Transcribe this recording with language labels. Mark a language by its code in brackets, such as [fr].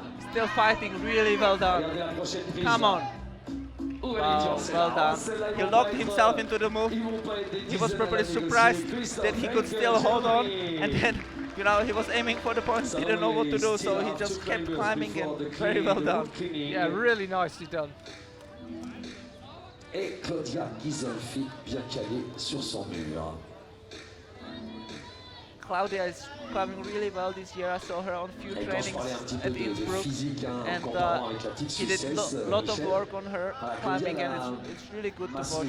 [en] Still fighting really well done. Come on. Wow, well done. He locked himself into the move. He was probably surprised that he could still hold on, and then, you know, he was aiming for the points, didn't know what to do, so he just kept climbing, and very well done. Yeah, really nicely done. [fr] Et Claudia Ghisolfi bien calée sur son mur. [en] Claudia is climbing really well this year. I saw her on a few trainings at Innsbruck, and he did a lot of work on her climbing, and it's really good to watch.